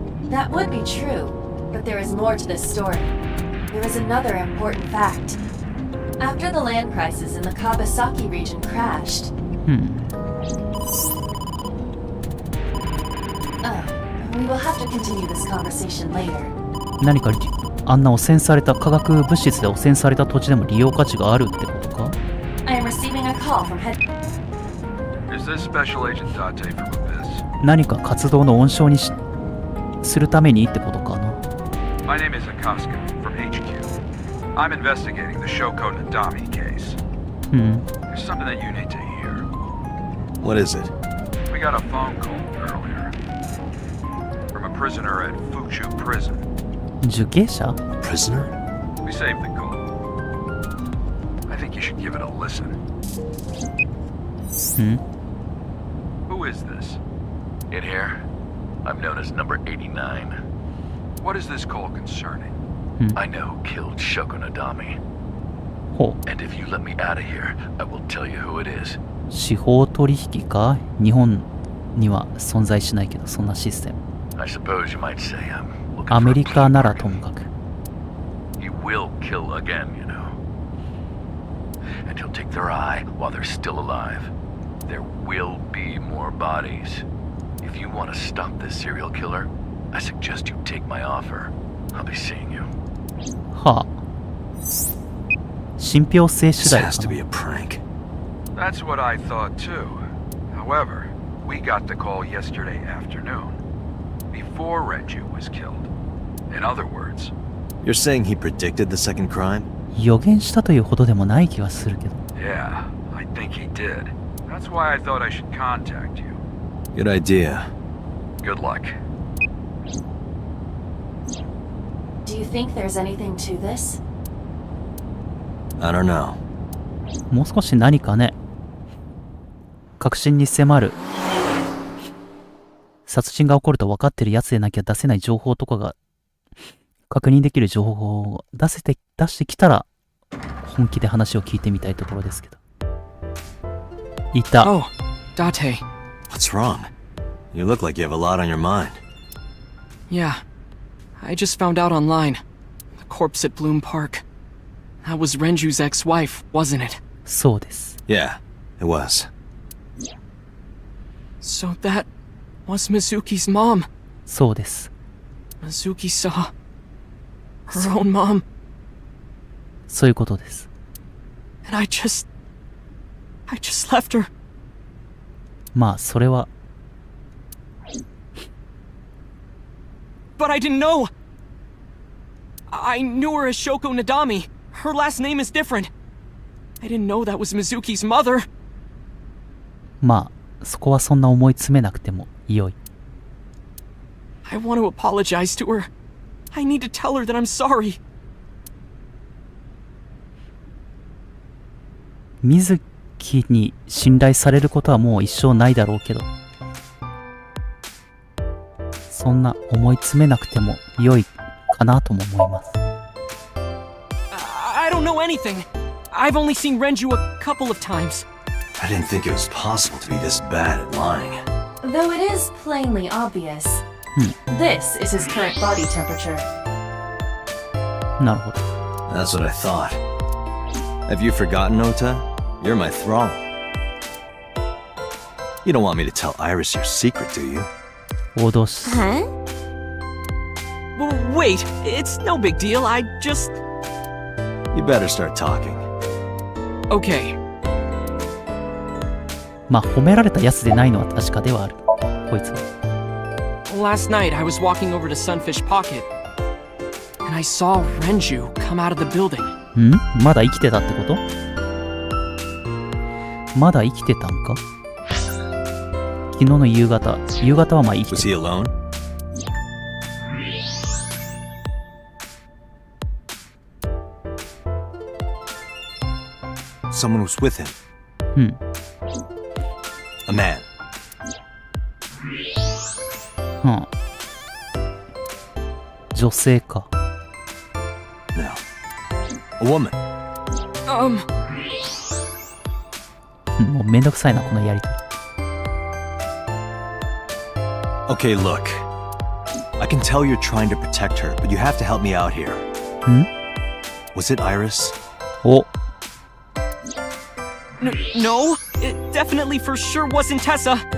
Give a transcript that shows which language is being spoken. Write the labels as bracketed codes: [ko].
[en] That would be true, but there is more to this story. There is another important fact. After the land prices in the Kawasaki region crashed... we will have to continue this conversation later. [ja] 何かあんな汚染された化学物質で汚染された土地でも利用価値があるってことか？ [en] I am receiving a call from head... Is This is Special Agent Date from Abyss. [ja] 何か活動の温床にするためにってことかな。 [en] My name is Akaska from HQ. I'm investigating the Shoko Nadami case. There's something that you need to hear. What is it? We got a phone call earlier from a prisoner at Fuchu Prison. [ja] 受刑者 [en] Prisoner? We saved the call. I think you should give it a listen. Who is this? In here, I'm known as number 89. What is this call concerning? I know who killed Shoko Nadami. ほう。 And if you let me out of here, I will tell you who it is. [ja] 司法取引か。日本には存在しないけど、そんなシステム。 [en] I suppose you might say I'm looking [ja] ア [en] for [ja] メ [en] a [ja] リカなら [en] clean [ja] ともかく。 [en] He will kill again, you know. And he'll take their eye while they're still alive. There will be more bodies. If you want to stop this serial killer, I suggest you take my offer. I'll be seeing you. [ja] はあ。信憑性次第か [en] has to [ja] な。 [en] be a prank. That's what I thought too. However, we got the call yesterday afternoon, before Renju was killed. In other words, You're saying he predicted the second crime? [ja] 予言したというほどでもない気はするけど。 [en] yeah, I think he did. That's why I thought I should contact you. Good idea. Good luck. Do you think there's anything to this? I don't know. [ja] もう少し何かね、確信に迫る殺人が起こると分かってるやつでなきゃ出せない情報とかが確認できる情報を出してきたら本気で話を聞いてみたいところですけど。いた。 [en] Oh, Date. What's wrong? You look like you have a lot on your mind. Yeah. I just found out online. The corpse at Bloom Park. That was Renju's ex-wife, wasn't it? [ja] そうです。 [en] Yeah, it was. So that was Mizuki's mom. [ja] そうです。 [en] Mizuki saw her own mom. [ja] そういうことです。 [en] And I just left her. [ja] まあそれは [en] But I didn't know. I knew her as Shoko Nadami. Her last name is different. I didn't know that was Mizuki's mother. [ja] まあそこはそんな思い詰めなくても良い。 [en] I want to apologize to her. I need to tell her that I'm sorry. [ja] 水木に信頼されることはもう一生ないだろうけど、そんな思い詰めなくても良いかなとも思います。 [en] I don't know anything. I've only seen Renju a couple of times. I didn't think it was possible to be this bad at lying. Though it is plainly obvious. This is his current body temperature. [ja] なるほど。 [en] That's what I thought. Have you forgotten, Ota? You're my thrall. You don't want me to tell Iris your secret, do you? [ja] 脅す。 [en] Huh? Wait, it's no big deal. I just... You better start talking. Okay. [ja] まあ褒められたやつでないのは確かではある。こいつは。 [en] Last night, I was walking over to Sunfish Pocket, and I saw Renju come out of the building. ん？ [ja] まだ生きてたってこと？まだ生きてたんか？昨日の夕方はまあ生きて [en] Was he alone? Someone was with him. うん。 A man. うん。 [ja] 女性か。 [en] No. A woman. [ja] もうめんどくさいな、このやりとり。 [en] Okay, look. I can tell you're trying to protect her, but you have to help me out here. ん？ Was it Iris? お、 No, it definitely for sure wasn't Tessa.